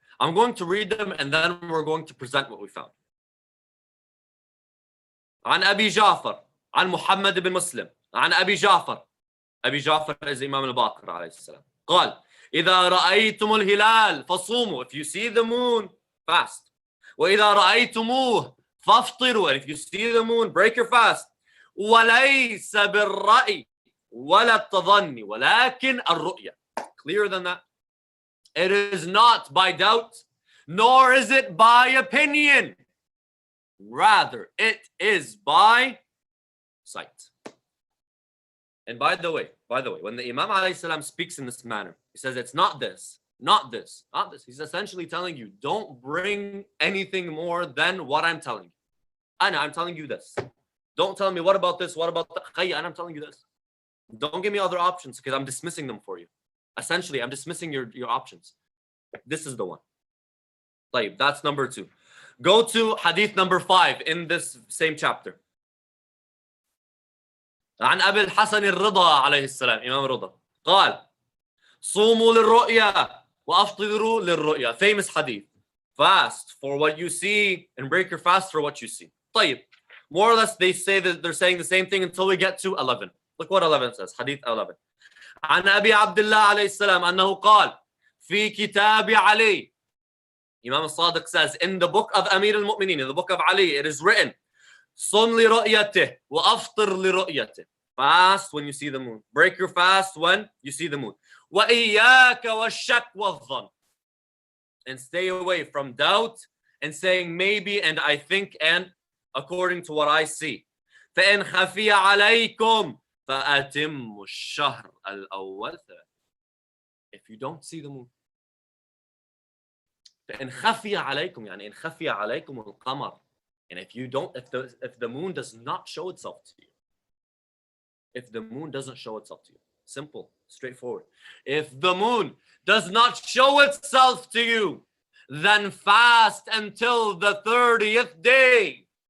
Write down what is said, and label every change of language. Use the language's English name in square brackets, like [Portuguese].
[English] I'm going to read them and then we're going to present what we found. [Arabic] عن أبي جعفر عن محمد بن مسلم عن أبي جعفر [English] is Imam al-Baqir [Arabic] عليه السلام قال إذا رأيتم الهلال فصوموا. [English] If you see the moon, fast. [Arabic] وإذا رأيتموه فافطروا. [English] And if you see the moon, break your fast. [Arabic] وليس بالرأي ولا التظني ولكن الرؤية. [English] Clearer than that. It is not by doubt, nor is it by opinion. Rather, it is by sight. And by the way, when the Imam alayhi salam speaks in this manner, he says it's not this, not this, not this. He's essentially telling you, don't bring anything more than what I'm telling you. I'm telling you this. Don't tell me what about this, what about that. And I'm telling you this. Don't give me other options because I'm dismissing them for you. Essentially, I'm dismissing your options. This is the one. Like, that's number 2. Go to hadith number 5 in this same chapter. [Arabic] عن أبي الحسن الرضا عليه السلام إمام الرضا قال صوموا للرؤيا وأفطروا للرؤيا. [English] Famous hadith. Fast for what you see and break your fast for what you see. [Arabic] طيب. [English] More or less they say that they're saying the same thing until we get to 11. Look what 11 says. Hadith 11. [Arabic] عن أبي عبد الله عليه السلام أنه قال في كتاب علي. [English] Imam al-Sadiq says in the book of Amir al-Mu'mineen, in the book of Ali, it is written [Arabic] صم لرؤيته وأفطر لرؤيته. [English] Fast when you see the moon. Break your fast when you see the moon. [Arabic] وإياك والشك والظن. [English] And stay away from doubt and saying maybe and I think and according to what I see. [Arabic] فإن خفي عليكم فأتموا الشهر الأول. [English] If you don't see the moon. [Arabic] فإن خفي عليكم يعني إن خفي عليكم القمر. [English] And if the moon does not show itself to you. If the moon doesn't show itself to you. Simple, straightforward. If the moon does not show itself to you, then fast until the 30th day.